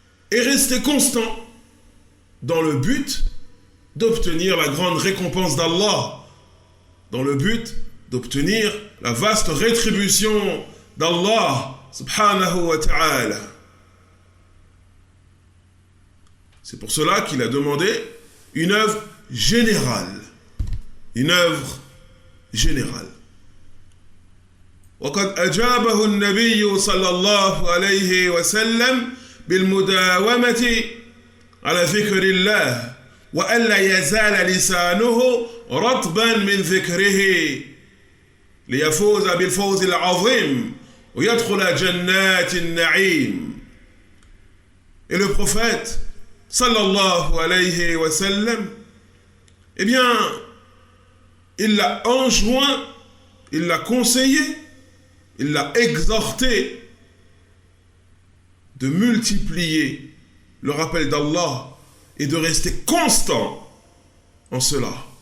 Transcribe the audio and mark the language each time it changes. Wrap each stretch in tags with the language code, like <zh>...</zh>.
<fr>et rester constant dans le but d'obtenir la grande récompense d'Allah, dans le but d'obtenir la vaste rétribution d'Allah subhanahu wa ta'ala. C'est pour cela qu'il a demandé une œuvre générale. Une œuvre générale.</fr> <ar>وقد أجابه النبي صلى الله عليه وسلم بالمداومة على ذكر الله وألا يزال لسانه رطبا من ذكره ليفوز بالفوز العظيم ويدخل جنات النعيم.</ar> <fr>Et le prophète sallallahu alayhi wa sallam, eh bien, il l'a enjoint, il l'a conseillé, il l'a exhorté de multiplier le rappel d'Allah et de rester constant en cela.</fr>